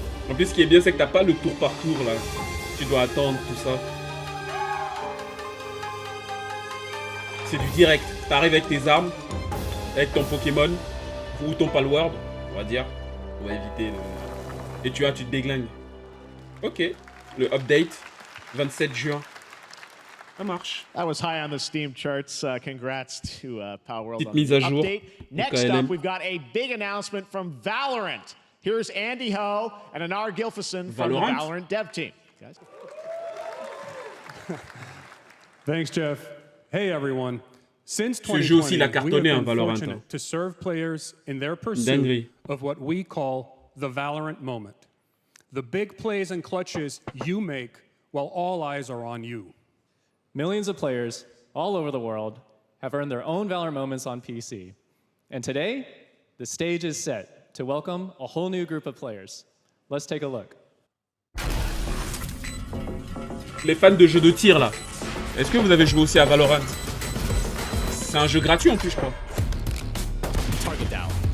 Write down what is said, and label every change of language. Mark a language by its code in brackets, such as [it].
[fr] En plus, ce qui est bien, c'est que t'as pas le tour par tour là. Tu dois attendre tout ça. C'est du direct. T'arrives avec tes armes, avec ton Pokémon ou ton Palworld, on va dire. On va éviter le... Et tu te déglingues. Ok. Le update, 27 juin. Ça marche. [en] That was high on the Steam charts. Congrats to Palworld. [fr] Petite mise à jour. [en] Next up, we've got a big announcement from Valorant. Here's Andy Ho and Anar Gilfison from the Valorant dev team. Guys. Thanks, Jeff. Hey, everyone. [fr] Ce jeu aussi, il a cartonné, hein, Valorant. [en] To serve players in their pursuit [fr] Dinguerie. [en] of what we call the Valorant moment. The big plays and clutches you make while all eyes are on you. Millions of players all over the world have earned their own Valorant moments on PC. And today, the stage is set to welcome a whole new group of players. Let's take a look. [fr] Les fans de jeux de tir là, est-ce que vous avez joué aussi à Valorant? C'est un jeu gratuit en plus, je crois. [en] Target down.